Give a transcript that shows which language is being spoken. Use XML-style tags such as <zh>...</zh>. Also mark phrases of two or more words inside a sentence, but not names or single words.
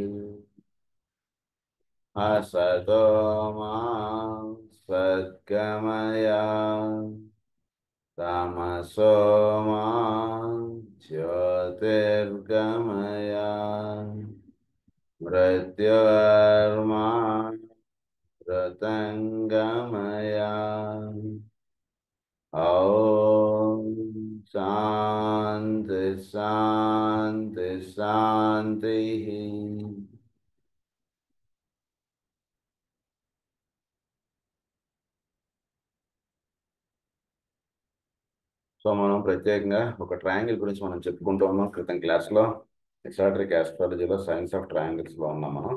<sa>असतो मा सद्गमय तमसो मा ज्योतिर्गमय मृत्योर्मा मृतङ्गमय ॐ शान्ति शान्ति शान्तिः</sa> <te>సో మనం ప్రత్యేకంగా ఒక ట్రయాంగిల్ గురించి మనం చెప్పుకుంటూ ఉన్నాం క్రితం క్లాస్లో</te> <en>esoteric astrology science of triangles</en> <te>ఉన్నాం మనం.</te>